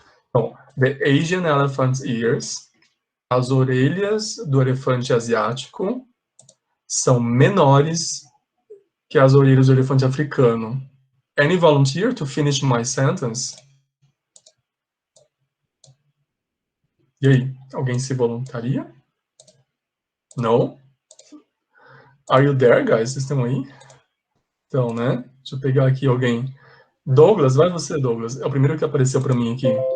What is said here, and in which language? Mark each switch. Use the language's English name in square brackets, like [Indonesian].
[Portuguese] Então, [English] the Asian elephant's ears, [Portuguese] as orelhas do elefante asiático são menores que as orelhas do elefante africano. [English] Any volunteer to finish my sentence? [Portuguese] E aí, alguém se voluntaria? [English] No? Are you there, guys? [Portuguese] Vocês estão aí? Então, né? Deixa eu pegar aqui alguém. Douglas, vai você, Douglas. É o primeiro que apareceu para mim aqui.